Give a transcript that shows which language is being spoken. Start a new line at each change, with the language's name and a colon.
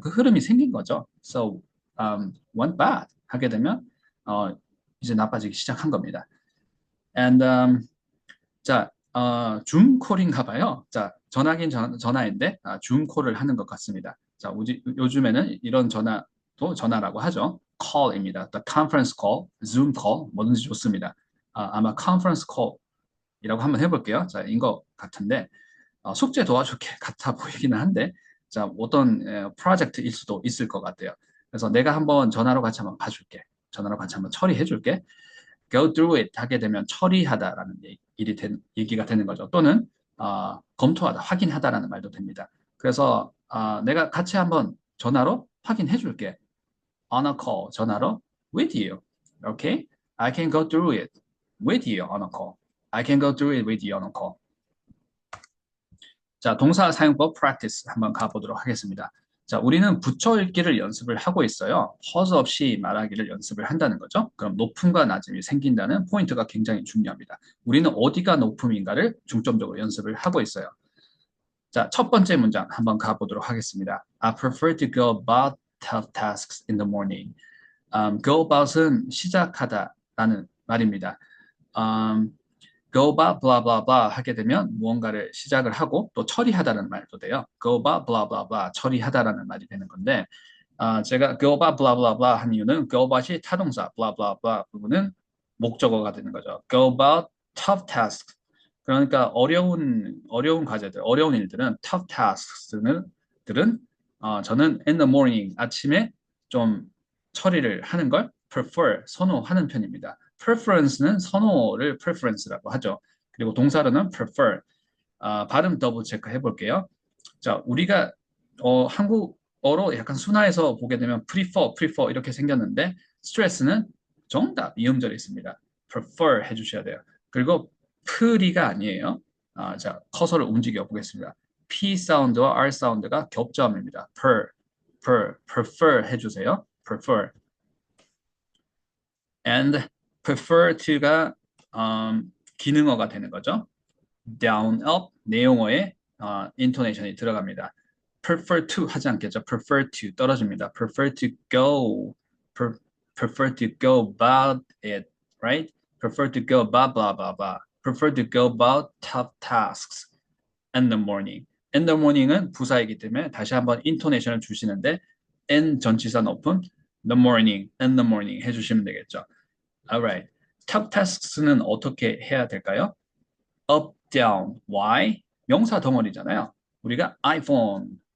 Korean: 그 흐름이 생긴 거죠.
English: So went bad
Korean: 하게 되면 이제 나빠지기 시작한 겁니다. And 자, 줌콜인가 봐요. 자, 전화긴 전화인데 줌콜을 하는 것 같습니다. 자, 요즘에는 이런 전화도 전화라고 하죠. call입니다.
English: The conference call, Zoom call,
Korean: 뭐든지 좋습니다. 아마 conference call이라고 한번 해볼게요. 자, 인 것 같은데 숙제 도와줄 게 같아 보이기는 한데 자, 어떤 프로젝트일 수도 있을 것 같아요. 그래서 내가 한번 전화로 같이 한번 봐줄게. 전화로 같이 한번 처리해줄게.
English: go through it
Korean: 하게 되면 처리하다라는 얘기가 되는 거죠. 또는 검토하다, 확인하다라는 말도 됩니다. 그래서 내가 같이 한번 전화로 확인해 줄게.
English: On a call,
Korean: 전화로
English: with you. Okay? I can go through it with you on a call. I can go through it with you on a call.
Korean: 자, 동사 사용법 practice 한번 가보도록 하겠습니다. 자, 우리는 붙여 읽기를 연습을 하고 있어요. 허즈 없이 말하기를 연습을 한다는 거죠. 그럼 높음과 낮음이 생긴다는 포인트가 굉장히 중요합니다. 우리는 어디가 높음인가를 중점적으로 연습을 하고 있어요. 자, 첫 번째 문장 한번 가보도록 하겠습니다.
English: I prefer to go about tough tasks in the morning.
Korean: Go about은 시작하다라는 말입니다. go about blah blah blah 하게 되면 무언가를 시작을 하고 또 처리하다는 말도 돼요. go about blah blah blah 처리하다라는 말이 되는 건데 제가 go about blah blah blah 한 이유는 go about이 타동사 blah blah blah 부분은 목적어가 되는 거죠. go about tough tasks 그러니까 어려운 과제들, 어려운 일들은 tough tasks들은 저는 in the morning 아침에 좀 처리를 하는 걸 prefer 선호하는 편입니다. preference는 선호를 preference라고 하죠. 그리고 동사로는 prefer. 발음 더블 체크 해볼게요. 자, 우리가 한국어로 약간 순화해서 보게 되면 prefer 이렇게 생겼는데 스트레스는 정답 이음절이 있습니다. prefer 해주셔야 돼요. 그리고 프리가 아니에요. 자, 커서를 움직여 보겠습니다. P 사운드와 R 사운드가 겹점입니다.
English: prefer 해주세요. prefer.
Korean: and prefer to가 기능어가 되는 거죠. down, up 내용어에 intonation이 들어갑니다. prefer to 하지 않겠죠.
English: prefer to
Korean: 떨어집니다.
English: prefer to go, prefer to go about it, right? prefer to go blah blah blah blah. prefer to go about tough tasks in the morning.
Korean: in the morning은 부사이기 때문에 다시 한번 intonation을 주시는데 in 전치사 높은 the morning, in the morning 해주시면 되겠죠. Alright. tough tasks는 어떻게 해야 될까요?
English: up, down. Why?
Korean: 명사 덩어리잖아요. 우리가
English: iPhone,